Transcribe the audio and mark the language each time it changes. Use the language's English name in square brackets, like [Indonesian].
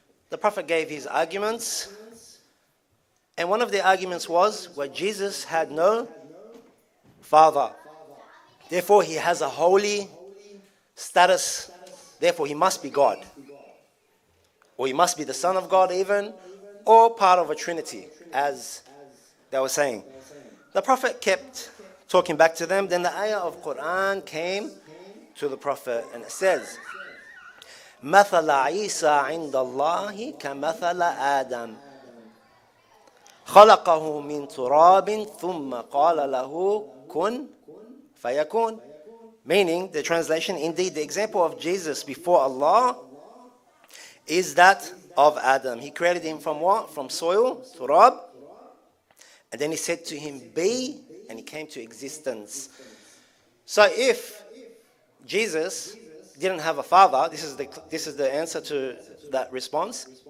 [English] The Prophet gave his arguments, and one of the arguments was where Jesus had no father. Therefore, he has a holy status. Therefore, he must be God. Or he must be the Son of God even, or part of a Trinity, as they were saying. The Prophet kept talking back to them. Then the ayah of Quran came to the Prophet, and it says, [Arabic] مَثَلَ عِيسَى عِنْدَ اللَّهِ كَمَثَلَ آدَمَ خَلَقَهُ مِنْ تُرَابٍ ثُمَّ قَالَ لَهُ كُنْ فَيَكُونَ. [English] Meaning, the translation, indeed, the example of Jesus before Allah is that of Adam. He created him from what? From soil, turab. And then he said to him, be, and he came to existence. So if Jesus didn't have a father, this is the answer to that response.